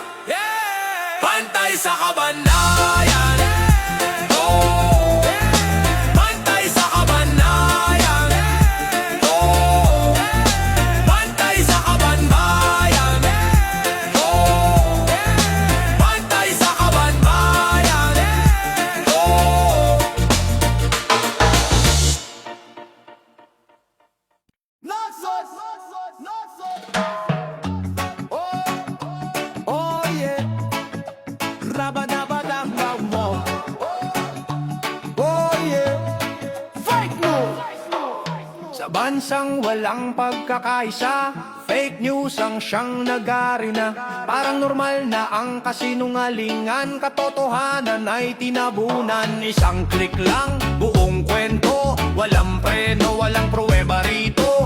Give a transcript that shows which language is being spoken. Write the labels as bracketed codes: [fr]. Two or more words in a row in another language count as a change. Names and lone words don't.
[tl] Bantay sa kabanayan. Oh, bantay sa kabanayan. Oh, bantay sa kabanbayan. Oh, bantay sa kabanbayan. Oh. [en] Oh yeah. Rabadabadabawwow. Oh yeah. Fake news. [tl] Sa bansang walang pagkakaisa, [en] fake news [tl] ang siyang nagari na. Parang normal na ang kasinungalingan, katotohanan ay tinabunan. Isang click lang, buong kwento, walang preno, walang pruweba rito.